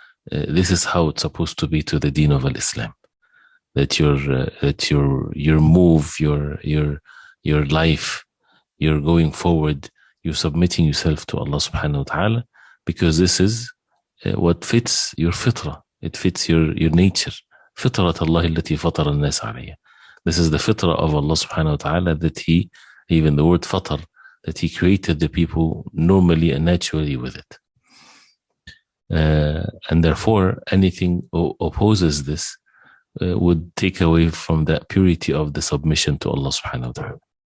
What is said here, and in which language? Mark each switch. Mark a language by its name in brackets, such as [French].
[English] This is how it's supposed to be to the deen of Islam. That your move, your life, you're going forward, you're submitting yourself to Allah subhanahu wa ta'ala, because this is what fits your fitra. It fits your nature. [Arabic] فطرة الله التي فطر الناس عليها. [English] This is the fitrah of Allah subhanahu wa ta'ala, that even the word fatar, that he created the people normally and naturally with it. And therefore, anything opposes this would take away from that purity of the submission to Allah subhanahu wa ta'ala.